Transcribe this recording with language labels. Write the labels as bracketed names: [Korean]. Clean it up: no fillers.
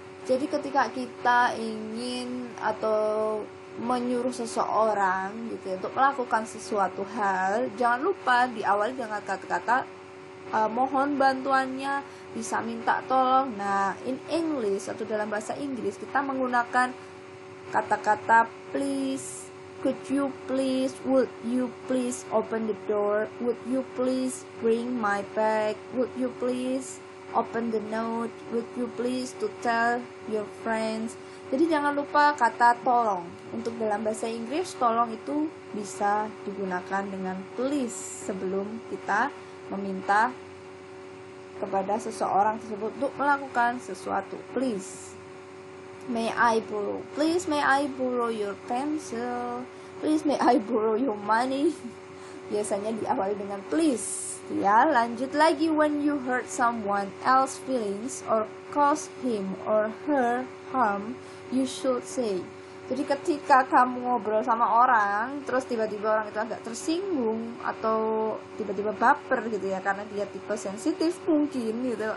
[Indonesian] Jadi ketika kita ingin atau menyuruh seseorang gitu untuk melakukan sesuatu hal, jangan lupa diawali dengan kata-kata mohon bantuannya, bisa minta tolong. [English] Nah, in English [Indonesian] atau dalam bahasa Inggris kita menggunakan kata-kata [English] please, could you please, would you please open the door, would you please bring my bag, would you please open the note, would you please to tell your friends. [Indonesian] Jadi jangan lupa kata tolong. Untuk dalam bahasa Inggris, tolong itu bisa digunakan dengan please sebelum kita meminta kepada seseorang tersebut untuk melakukan sesuatu. [English] Please, may I borrow? Please, may I borrow your pencil? Please, may I borrow your money? [Indonesian] Biasanya diawali dengan please. Ya, lanjut lagi, [English] when you hurt someone else's feelings or cause him or her harm, you should say. [Indonesian] Jadi ketika kamu ngobrol sama orang, terus tiba-tiba orang itu agak tersinggung atau tiba-tiba baper gitu ya, karena dia tipe sensitif mungkin gitu.